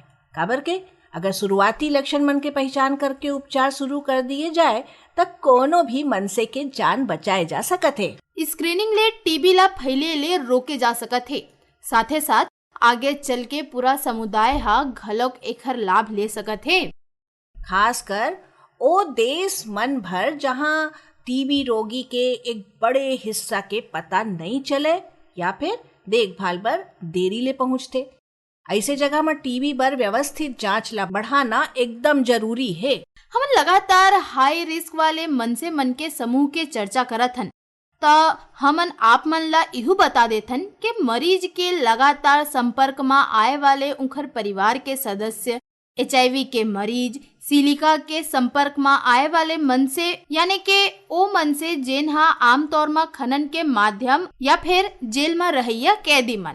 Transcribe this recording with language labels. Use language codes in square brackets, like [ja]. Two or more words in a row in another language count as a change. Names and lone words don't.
[hne] काबर के अगर शुरुआती लक्षण मन के पहचान करके उपचार शुरू कर दिए जाए तब कोनो भी मनसे के जान बचाए जा सकत है। स्क्रीनिंग ले टीबी ला फैले ले रोके जा सकत है। साथे साथ आगे चल के पूरा समुदाय हा घलौक एखर लाभ ले सकत है। खास कर ओ देश मन भर जहां टीबी रोगी के एक बड़े हिस्सा के पता नहीं चले या फिर देखभाल पर देरी ले पहुंचते, ऐसे जगह में टीबी पर व्यवस्थित जांच ला बढ़ाना एकदम जरूरी है। हम लगातार [en] high risk [hne] वाले मन से मन के समूह के चर्चा करत हन, तो हमन आप मन ला इहू बता देथन कि मरीज के लगातार संपर्क में आए वाले उनकर परिवार के सदस्य, HIV के मरीज, सिलिका के संपर्क में आए वाले मन से यानी के ओ मन से जेन हा आमतौर में खनन के माध्यम या फिर जेल में रहिया कैदी मन,